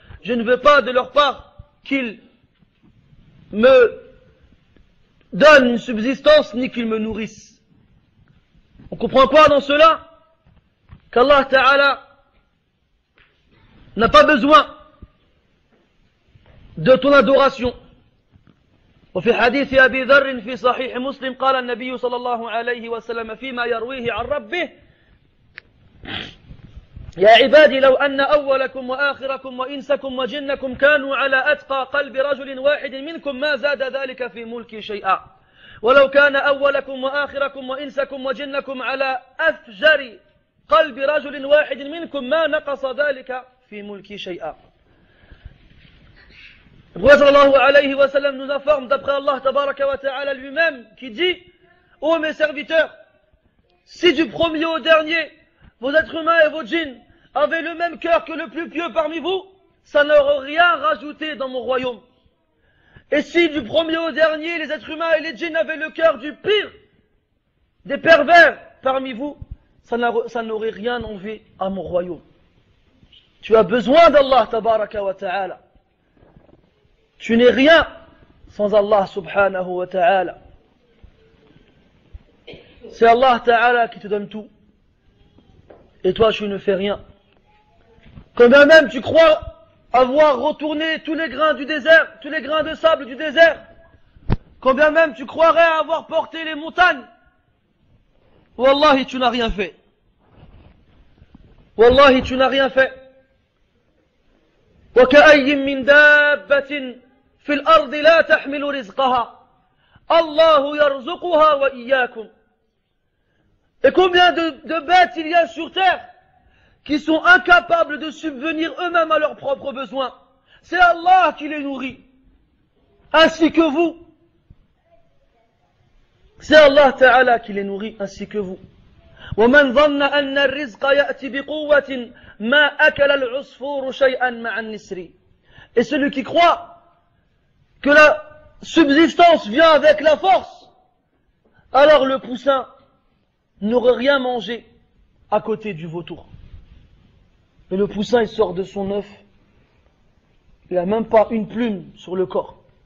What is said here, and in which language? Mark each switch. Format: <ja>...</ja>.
<fr>Je ne veux pas de leur part qu'ils me donnent une subsistance ni qu'ils me nourrissent. On comprend quoi dans cela? Qu'Allah Ta'ala n'a pas besoin de ton adoration.</fr> <ar>وفي حديث أبي ذر في صحيح مسلم قال النبي صلى الله عليه وسلم فيما يرويه عن ربه يا عبادي لو أن أولكم وآخركم وإنسكم وجنكم كانوا على أتقى قلب رجل واحد منكم ما زاد ذلك في ملكي شيئا ولو كان أولكم وآخركم وإنسكم وجنكم على أفجر قلب رجل واحد منكم ما نقص ذلك في ملكي شيئا.</ar> <fr>Le prophète sallallahu alayhi wa sallam nous informe d'après Allah tabaraka wa ta'ala lui-même qui dit: ô mes serviteurs, si du premier au dernier vos êtres humains et vos djinns avaient le même cœur que le plus pieux parmi vous, ça n'aurait rien rajouté dans mon royaume. Et si du premier au dernier les êtres humains et les djinns avaient le cœur du pire des pervers parmi vous, ça n'aurait rien enlevé à mon royaume. Tu as besoin d'Allah tabaraka wa ta'ala. Tu n'es rien sans Allah subhanahu wa ta'ala. C'est Allah ta'ala qui te donne tout. Et toi tu ne fais rien. Quand bien même tu crois avoir retourné tous les grains du désert, tous les grains de sable du désert, quand bien même tu croirais avoir porté les montagnes, wallahi tu n'as rien fait. Wallahi tu n'as rien fait.</fr> <ar>وكأي من دابة في الأرض لا تحمل رزقها الله يرزقها وإياكم.</ar> <fr>Et combien de bêtes il y a sur terre qui sont incapables de subvenir eux-mêmes à leurs propres besoins. C'est Allah qui les nourrit, ainsi que vous. C'est Allah Ta'ala qui les nourrit, ainsi que vous.</fr> <ar>ومن ظن أن الرزق يأتي بقوة ما أكل العصفور شيئا مع النسر.</ar> <fr>Et celui qui croit que la subsistance vient avec la force, alors le poussin n'aurait rien mangé à côté du vautour. Et le poussin, il sort de son œuf, il n'a même pas une plume sur le corps.</fr>